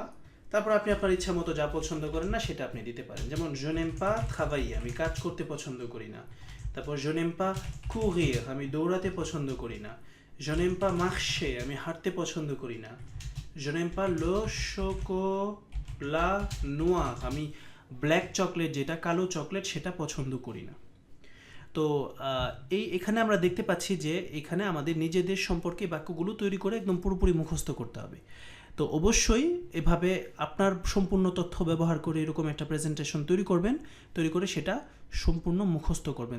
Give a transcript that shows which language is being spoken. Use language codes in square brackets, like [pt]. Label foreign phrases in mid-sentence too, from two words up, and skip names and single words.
[bn] তারপর আপনি আপনার ইচ্ছা মতো যা পছন্দ করেন না সেটা আপনি দিতে পারেন। [fr] যেমন je n'aime pas travailler, [bn] আমি কাজ করতে পছন্দ করি না। [fr] তারপর je n'aime pas courir, [bn] আমি দৌড়াতে পছন্দ করি না। [fr] je n'aime pas marcher, [bn] আমি হাঁটতে পছন্দ করি না। [fr] je n'aime pas le chocolat noir, [bn] আমি ব্ল্যাক চকলেট যেটা কালো চকলেট সেটা পছন্দ করি না। তো এখানে আমরা দেখতে পাচ্ছি যে এখানে আমাদের নিজেদের সম্পর্কে বাক্যগুলো তৈরি করে একদম পুরোপুরি মুখস্থ করতে হবে। তো অবশ্যই এভাবে আপনার সম্পূর্ণ তথ্য ব্যবহার করে এরকম একটা প্রেজেন্টেশন তৈরি করে সেটা সম্পূর্ণ মুখস্থ করবেন।